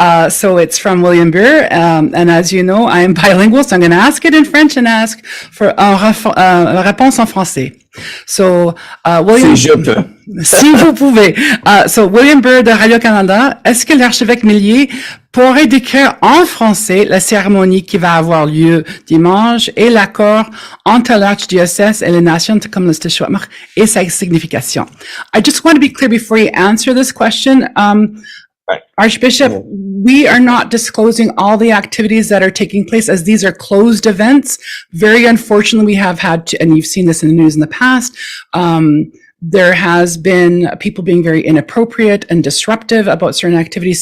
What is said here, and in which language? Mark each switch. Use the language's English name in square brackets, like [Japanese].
[English] So it's from William Burr, and as you know, I am bilingual, so I'm going to ask it in French and ask for [French] une réponse en français. [English] So, [French] William, si vous pouvez. So, William Burr de Radio-Canada, est-ce que l'archevêque Millier pourrait décrire en français la cérémonie qui va avoir lieu dimanche et l'accord entre l'Archdiocese et les nations comme le Secwépemc et sa signification? [English] I just want to be clear before you answer this question. Archbishop, we are not disclosing all the activities that are taking place as these are closed events. Very unfortunately, we have had to, and you've seen this in the news in the past, there has been people being very inappropriate and disruptive about certain activities.